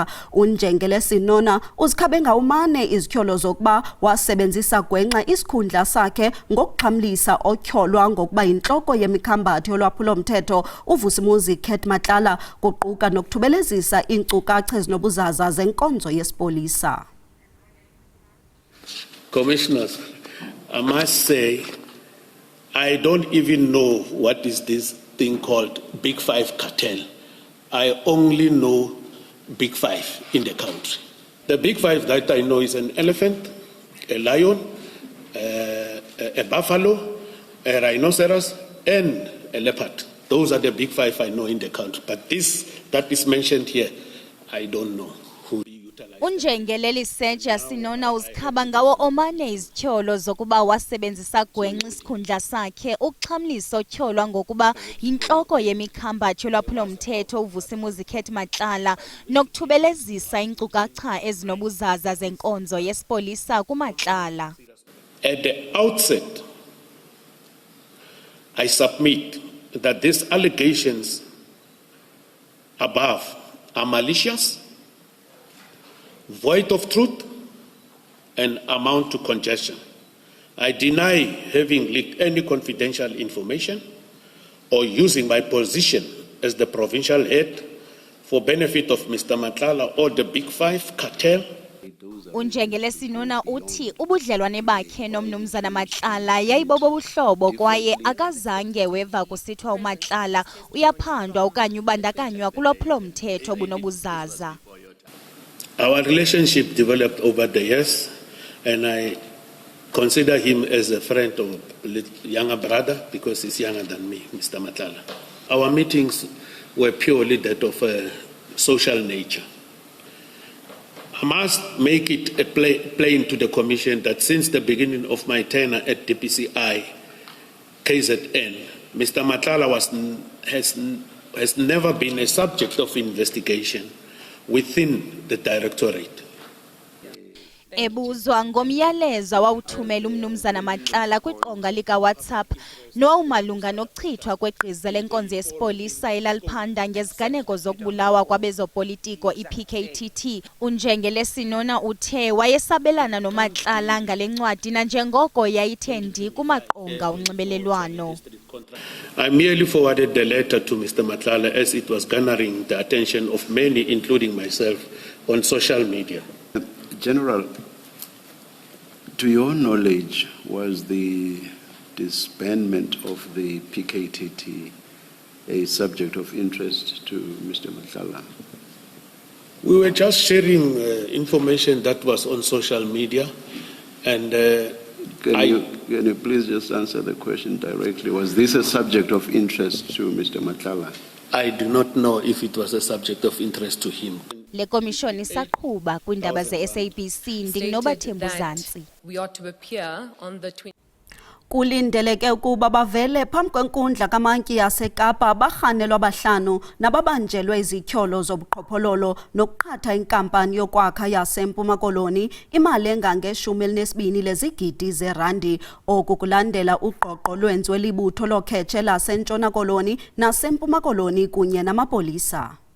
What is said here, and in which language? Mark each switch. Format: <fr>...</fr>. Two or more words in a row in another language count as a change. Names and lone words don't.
<xh>Unjengele Sinona uzikhabe ngawumane izithyolo zokuba wasebenzisa gwenxa isikhundla sakhe ngokuxhamlisa otyholwa ngokuba yintloko yemikhambatho yolwaphulo-mthetho uVusimuzi Khet Matlala kuquka nokuthubelezisa iinkcukacha buzaza zenkonzo yesipolisa.</xh> <en>Commissioners, I must say, I don't even know what is this thing called Big Five cartel. I only know Big Five in the country. The Big Five that I know is an elephant, a lion, a buffalo, a rhinoceros, and a leopard. Those are the Big Five I know in the country. But this that is mentioned here, I don't know who utilize.</en> <xh>Unjengeleli Sitsha Sinona uzikhaba ngawo omane izithyolo zokuba wasebenzisa gwenxa isikhundla sakhe ukuxhamlisa otyholwa ngokuba yintloko yemikhambatho yolwaphulo-mthetho uVusimuzi Khet Matlala nokuthubelezisa iinkcukacha ezinobuzaza zenkonzo yesipolisa kuMatlala.</xh> <en>At the outset, I submit that these allegations above are malicious, void of truth, and amount to congestion. I deny having leaked any confidential information or using my position as the provincial head for benefit of Mr. Matlala or the Big Five cartel.</en> <xh>Unjengele Sinona uthi ubudlelwane bakhe nomnumzana Matlala yayibobo buhlobo kwaye akazange weva kusithwa uMatlala uyaphandwa okanye ubandakanywa kulwaphulo-mthetho bunobuzaza.</xh> <en>Our relationship developed over the years, and I consider him as a friend or younger brother because he's younger than me, Mr. Matlala. Our meetings were purely that of a social nature. I must make it plain to the Commission that since the beginning of my tenure at DPCI, KZN, Mr. Matlala has never been a subject of investigation within the Directorate.</en> <xh>Ebuzwa ngomyalezo wawuthumela umnumzana Matlala kwiqonga lika-WhatsApp nowawumalunga nokuchithwa kwegqiza lenkonzo yesipolisa elaliphanda ngeziganeko zokubulawa kwabezopolitiko iPKTT. Unjengele Sinona uthe wayesabelana noMatlala ngale ncwadi nanjengoko yayithe ndi kumaqonga onxibelelwano.</xh> <en>I merely forwarded the letter to Mr. Matlala as it was garnering the attention of many, including myself, on social media. General, to your knowledge, was the disbandment of the PKTT a subject of interest to Mr. Matlala? We were just sharing information that was on social media, and can you please just answer the question directly? Was this a subject of interest to Mr. Matlala? I do not know if it was a subject of interest to him.</en> <xh>Le komishoni isaqhuba kwindaba ze-SABC ndinginobaThembu Zantsi.</xh> <en>We ought to appear on the</en> <xh>Kulindeleke ukuba bavele phambi kwenkundla kamantyi yaseKapa abarhanelwa abahlanu nababanjelwe izityholo zobuqhophololo nokuqhatha inkampani yokwakha yaseMpuma Koloni imali engange-12 lezigidi zeerandi. Oku kulandela uqoqo lwenziwe libutho lokhetshe laseNtshona Koloni naseMpuma Koloni kunye namapolisa.</xh>